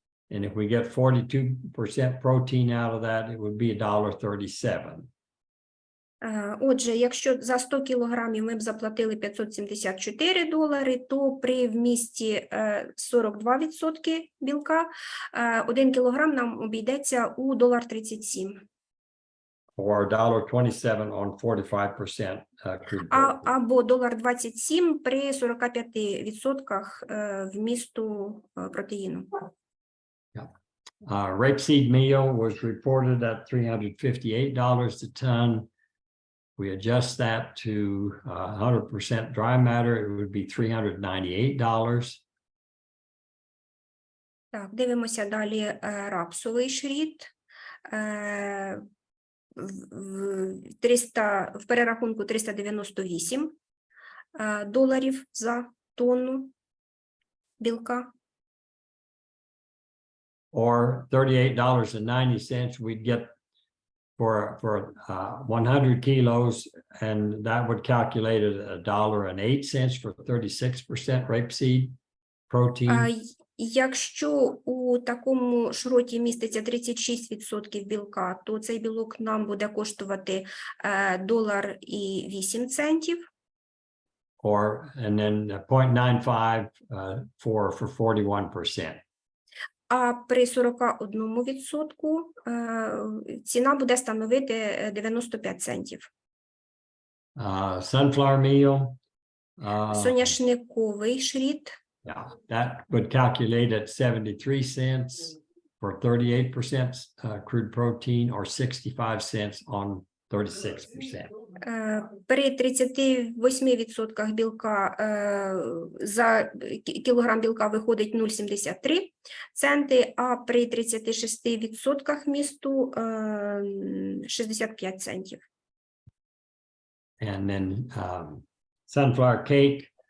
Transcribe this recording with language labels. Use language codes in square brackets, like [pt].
[en] And if we get 42% protein out of that, it would be $1.37. [uk] Отже, якщо за 100 кілограмів ми б заплатили $574, то при вмісті 42% білка 1 кілограм нам обійдеться у $1.37. [en] Or $1.27 on 45% crude protein. [uk] Або $1.27 при 45% вмісту протеїну. [en] Rapeseed meal was reported at $358 a ton. We adjust that to 100% dry matter, it would be $398. [uk] Так, дивимося далі рапсовий шріт. В перерахунку $398 за тонну білка. [en] Or $38.90 we'd get for 100 kilos, and that would calculate at $1.08 for 36% rapeseed protein. [uk] Якщо у такому шроті міститься 36% білка, то цей білок нам буде коштувати $1.08. [en] Or, and then 0.95 for 41%. [uk] А при 41% ціна буде становити 95 центів. [en] Sunflower meal. [uk] Соняшниковий шріт. [en] Yeah, that would calculate at 73 cents for 38% crude protein, or 65 cents on 36%. [uk] При 38% білка за кілограм білка виходить 0,73 центи, а при 36% вмісту 65 центів. [en] And then sunflower cake.